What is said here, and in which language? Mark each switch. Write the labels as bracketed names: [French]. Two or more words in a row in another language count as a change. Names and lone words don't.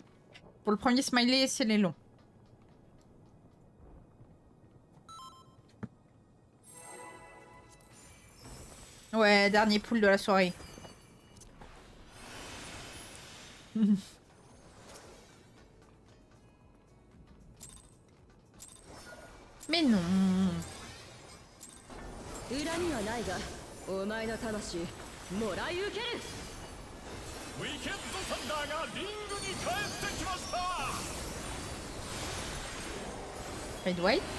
[French] Pour le premier smiley, c'est les longs. Ouais, dernier pool de la soirée. Mais non. [Japanese] 恨みはないが、お前の魂もらい受ける。ウィケッドサンダーがリングに帰ってきました。 [English] Red White.